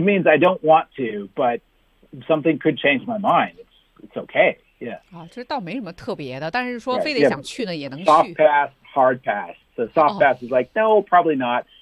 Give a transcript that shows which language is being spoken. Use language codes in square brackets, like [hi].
[en] ？It means I don't want to, but something could change my mind. It's okay. Yeah. [zh] 啊，这倒没什么特别的，但是说非得想去呢， [en] right. [zh] 也能去。 [en] Soft pass, hard pass. So soft pass is like no, probably not.